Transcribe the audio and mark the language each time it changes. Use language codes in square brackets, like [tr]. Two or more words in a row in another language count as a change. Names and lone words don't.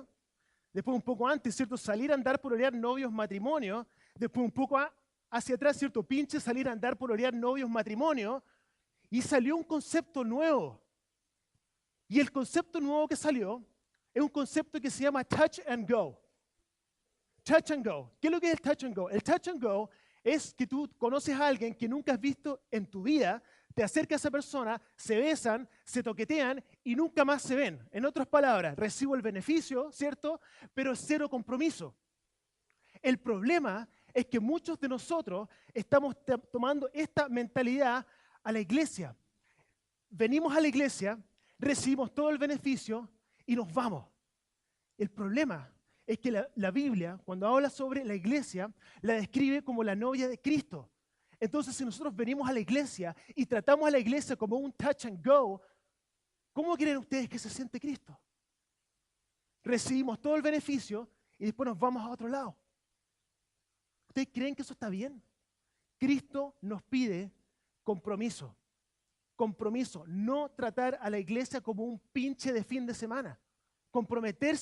[es] Después un poco antes, ¿cierto? Salir, andar, pololear, novios, matrimonio. Después un poco hacia atrás, ¿cierto? Pinche, salir, andar, pololear, novios, matrimonio. Y salió un concepto nuevo. Y el concepto nuevo que salió es un concepto que se llama [en] touch and go. Touch and go. [es] ¿Qué es lo que es el [en] touch and go? [es] El [en] touch and go [es] es que tú conoces a alguien que nunca has visto en tu vida, te acercas a esa persona, se besan, se toquetean y nunca más se ven. En otras palabras, recibo el beneficio, ¿cierto? Pero cero compromiso. El problema es que muchos de nosotros estamos tomando esta mentalidad a la iglesia. Venimos a la iglesia, recibimos todo el beneficio y nos vamos. El problema es que la Biblia, cuando habla sobre la iglesia, la describe como la novia de Cristo. Entonces, si nosotros venimos a la iglesia y tratamos a la iglesia como un [en] touch and go, [es] ¿cómo creen ustedes que se siente Cristo? Recibimos todo el beneficio y después nos vamos a otro lado. ¿Ustedes creen que eso está bien? Cristo nos pide compromiso. Compromiso, no tratar a la iglesia como un pinche de fin de semana.